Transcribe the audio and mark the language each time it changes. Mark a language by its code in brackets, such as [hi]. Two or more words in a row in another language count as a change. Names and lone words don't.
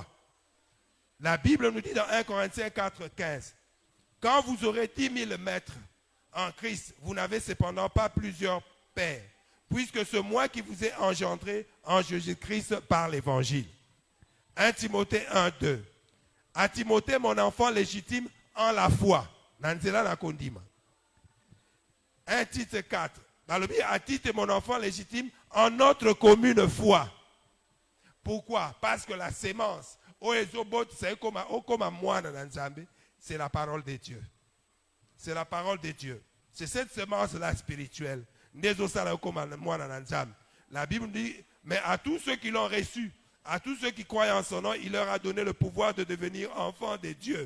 [fr] La Bible nous dit dans 1 Corinthiens 4,15, quand vous aurez 10 000 maîtres en Christ, vous n'avez cependant pas plusieurs pères, puisque c'est moi qui vous ai engendré en Jésus-Christ par l'évangile. 1 Timothée 1,2. À Timothée, mon enfant légitime en la foi. [ln] Nanzela na kondima. 1 Tite 4. [fr] À Tite, mon enfant légitime, en notre commune foi. Pourquoi? Parce que la sémence, c'est la parole de Dieu. C'est la parole de Dieu. C'est cette sémence-là spirituelle. La Bible dit, mais à tous ceux qui l'ont reçu, à tous ceux qui croient en son nom, il leur a donné le pouvoir de devenir enfants de Dieu.